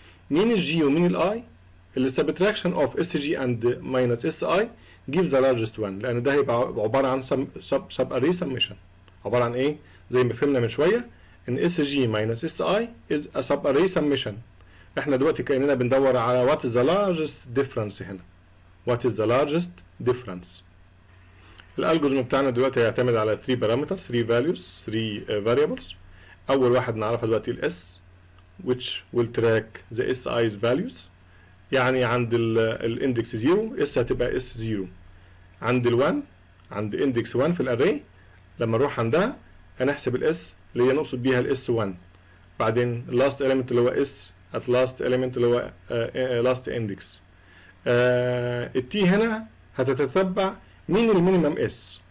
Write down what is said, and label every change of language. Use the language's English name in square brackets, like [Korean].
[Arabic] مين الجي ومين الاي؟ اللي [English] subtraction of SG and minus SI gives the largest one. [Arabic] لأن ده هيبقى عبارة عن sub array summation. عبارة عن إيه؟ زي ما فهمنا من شوية إن [English] SG minus SI is a sub array summation. [Arabic] إحنا دلوقتي كأننا بندور على [English] what is the largest difference [Arabic] هنا. [English] What is the largest difference؟ [Arabic] الألجوريزم بتاعنا دلوقتي هيعتمد على [English] 3 parameters, 3 values, 3 variables. [Arabic] أول واحد نعرفها دلوقتي ال S [English] which will track the SI's values. [Arabic] يعني عند الاندكس 0 اس هتبقى اس 0. عند ال1 عند اندكس 1 في الاري لما نروح عندها هنحسب الاس اللي هي نقصد بيها الاس 1. بعدين اللاست element اللي هو اس at last element اللي هو last index. التي هنا هتتتبع مين المينيمم اس.